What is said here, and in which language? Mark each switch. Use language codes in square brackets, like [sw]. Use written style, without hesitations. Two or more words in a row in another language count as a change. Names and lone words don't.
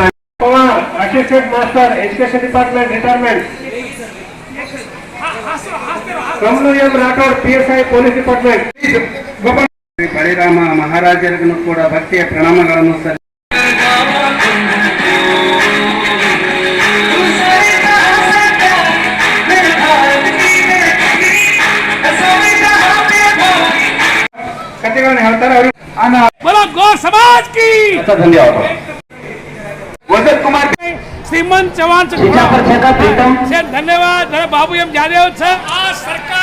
[en] assistant master education department retirement [kn] ಕಮಲು ಎಂ ರಾಠೋಡ್ [en] PSI police department [kn] ಬಳಿರಾಮ ಮಹಾರಾಜರಿಗೂ ಕೂಡ ಭಕ್ತಿಯ ಪ್ರಣಾಮಗಳನ್ನು ಸಲ್ಲಿಸಿ ಕಥೆಗಳನ್ನು ಹೇಳ್ತಾರೆ. [hi] बोलो गौ समाज की [kn] ಧನ್ಯವಾದ. ವಸಂತ್ ಕುಮಾರ್ [hi] श्रीमंत चौहान से धन्यवाद बाबू एम जादव सर।